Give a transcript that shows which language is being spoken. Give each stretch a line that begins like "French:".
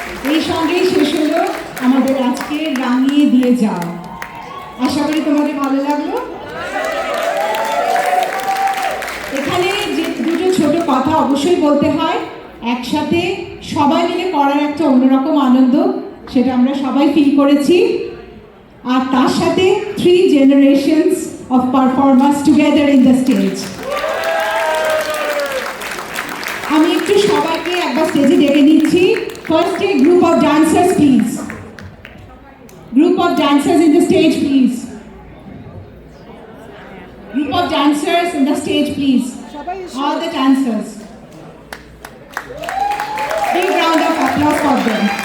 Bangla: এই সঙ্গেই শেষ হলো আমাদের আজকে রাঙিয়ে দিয়ে যাও। আশা করি তোমাদের ভালো লাগলো। এখানে যে দুটো ছোট কথা অবশ্যই বলতে হয়, একসাথে সবাই মিলে করার একটা অন্যরকম আনন্দ, সেটা আমরা সবাই ফিল করেছি। আর তার সাথে
English: 3 generations of performers together in the stage।
Bangla: আমি একটু সবাইকে একবার স্টেজে ডেকে নিচ্ছি।
English: First a group of dancers please. Group of dancers in the stage please. Group of dancers in the stage please. All the dancers. Big round of applause for them.